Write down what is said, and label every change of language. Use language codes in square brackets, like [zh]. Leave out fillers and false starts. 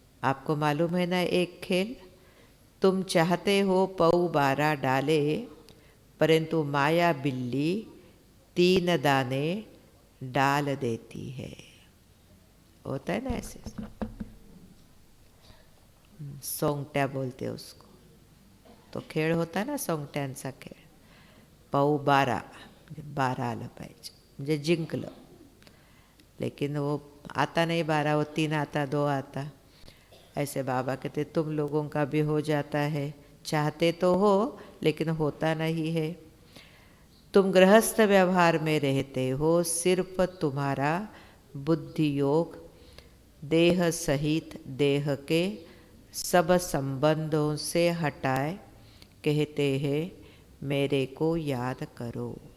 [hi] आपको मालूम है ना एक खेल, तुम चाहते हो पौ 12 डाले, परंतु माया बिल्ली 3 दाने डाल देती है। होता है ना ऐसे, सोंगट्या बोलते हैं उसको। [mr] तो खेळ होता है ना सोंगट्यांचा खेळ, पौ 12 आलं पाहिजे म्हणजे जिंकलं। [hi] लेकिन वो आता नहीं 12, वो 3 आता, 2 आता। ऐसे बाबा कहते तुम लोगों का भी हो जाता है, चाहते तो हो लेकिन होता नहीं है। तुम गृहस्थ व्यवहार में रहते हो, सिर्फ तुम्हारा बुद्धि योग देह सहित देह के सब संबंधों से हटाए कहते हैं मेरे को याद करो।